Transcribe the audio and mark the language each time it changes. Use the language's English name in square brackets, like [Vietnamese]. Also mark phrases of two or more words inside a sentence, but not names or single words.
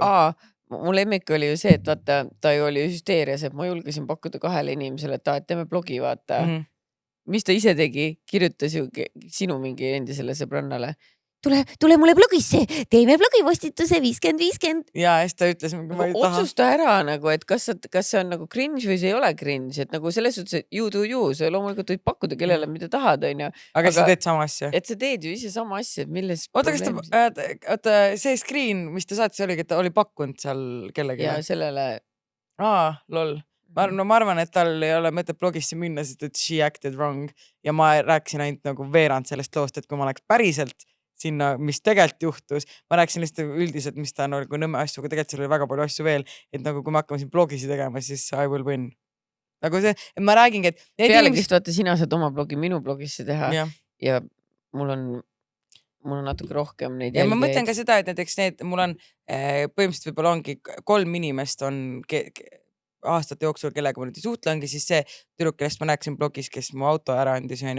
[Estonian] Mu lemmik oli ju see, et vaata, ta ju oli hüsteerias, et ma julgesin pakkuda 2 inimesele, et teeme blogi, vaata. Mis ta ise tegi, kirjutas ju sinu mingi endisele sõbrannale. Tule mulle blogisse, teeme blogipostituse 50-50. Ja, siis ta ütles, ma ei taha. Otsusta ära nagu, et kas see on nagu cringe või see ei ole cringe, et nagu selles suhtes, et [English] you do you, [Estonian] sa loomulikult võid pakkuda kellele, mida tahad, on ju. Aga sa teed sama asja. Et sa teed ju ise sama asja, et milles oota, see screen, mis ta saatis, oligi, et ta oli pakkunud seal kellegi. Ja sellele. Lol. Ma arvan, et tal ei ole mõtet blogisse minna, sest et [English] she acted wrong [Estonian] ja ma rääkisin ainult nagu veerand sellest loost, et kui ma oleks päriselt sinna, mis tegelikult juhtus. Ma rääkisin lihtsalt üldiselt, mis ta on nagu nõmme asju, aga tegelikult seal oli väga palju asju veel, et nagu kui me hakkame siin blogisi tegema, siis [English] I will win. [Estonian] Nagu see, et ma räägingi, et... Pealegist vaata, sina saad oma blogi minu blogisse teha ja mul on natuke rohkem neid jälgijaid. Ja ma mõtlen ka seda, et näiteks mul on põhimõtteliselt võib-olla ongi 3 inimest on aastate jooksul, kellega ma nüüd ei suhtlengi, siis see tüdruk, kellest ma rääkisin blogis, kes mu auto ära andis, on ju.